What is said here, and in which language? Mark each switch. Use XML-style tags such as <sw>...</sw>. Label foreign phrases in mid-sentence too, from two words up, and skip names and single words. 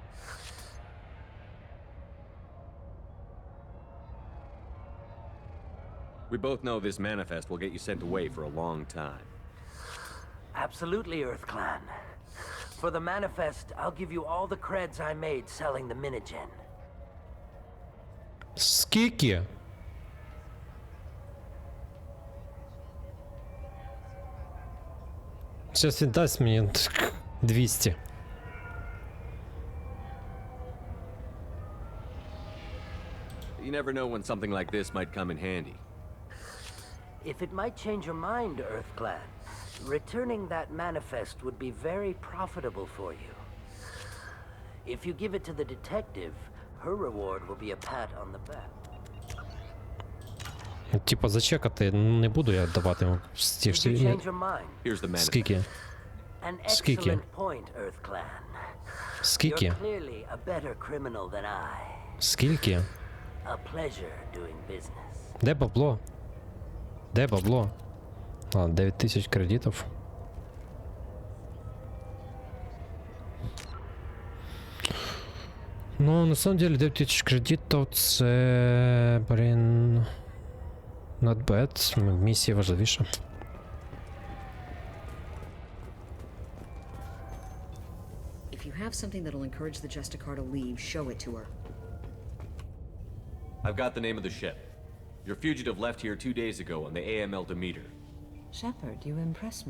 <en>We both know this manifest will get you sent away for a long time. Absolutely, Earth Clan. For the manifest, I'll give you all the creds I made selling the minigen.</en> <uk>Скільки? Зараз він дасть мені 200.</uk> <en>You never know when something like this might come in handy. If it might change your mind, Earth Clan, returning that manifest would be very profitable for you. If you give it to the detective, her reward will be a pat on the back.</en> <uk>Типа зачекати не буду я давати йому стільки.</uk> <en>Did you change your mind? Here's the manifest.</en> <uk>Скільки?</uk> <en>An</en> <uk>Скільки?</uk> <en>excellent point, Earth Clan.</en> <uk>Скільки?</uk> <en>You're clearly a better criminal than I.</en> <uk>Скільки?</uk> <en>A pleasure doing business.</en> <uk>Де бабло? Де бабло? А, 9000 кредитів.</uk> <ru>Ну, на самом деле</ru> <uk>9000 кредитів це, блін,</uk> <en>not bad.</en> <uk>Місія важливіша.</uk> <en>If you have something that'll encourage the Justicar to leave, show it to her. I've got the name of the ship. Your fugitive left here 2 days ago on the AML Demeter. Shepard, you impress me.</en>